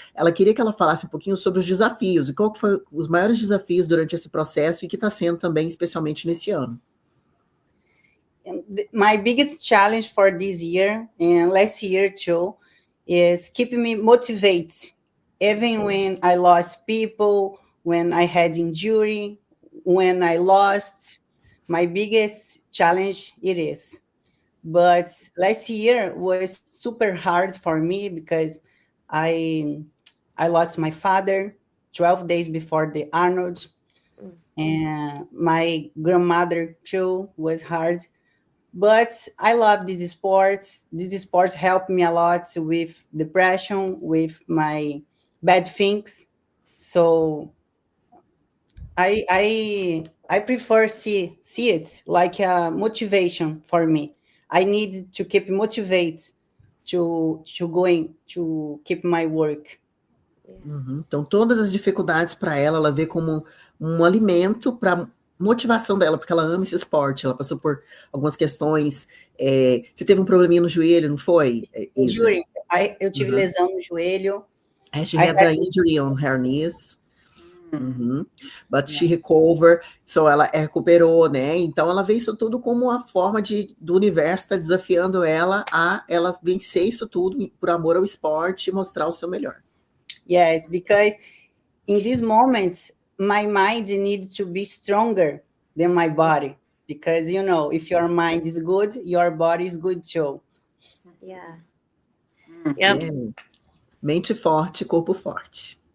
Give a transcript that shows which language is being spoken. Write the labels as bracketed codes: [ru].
[pt] Ela queria que ela falasse um pouquinho sobre os desafios e qual que foram os maiores desafios durante esse processo e que está sendo também, especialmente nesse ano. [en] My biggest challenge for this year and last year too is keeping me motivated, even when I lost people, when I had injury, when I lost. My biggest challenge it is. But last year was super hard for me because I lost my father 12 days before the Arnold, and my grandmother too was hard. But I love these sports. These sports help me a lot with depression, with my bad things. So I prefer see it like a motivation for me. I need to keep motivated to keep my work. Uhum. [pt] Então, todas as dificuldades para ela vê como um alimento para motivação dela, porque ela ama esse esporte, ela passou por algumas questões, você teve um probleminha no joelho, não foi? [en] Injury. [pt] Eu tive lesão no joelho. [en] She had an injury on her knees. But she recovered, so [pt] ela recuperou, né? Então ela vê isso tudo como uma forma do universo estar desafiando ela a ela vencer isso tudo por amor ao esporte e mostrar o seu melhor. [en] Yes, because in this moment, my mind needs to be stronger than my body. Because, if your mind is good, your body is good too. Yeah. [pt] Yep. Mente forte, corpo forte.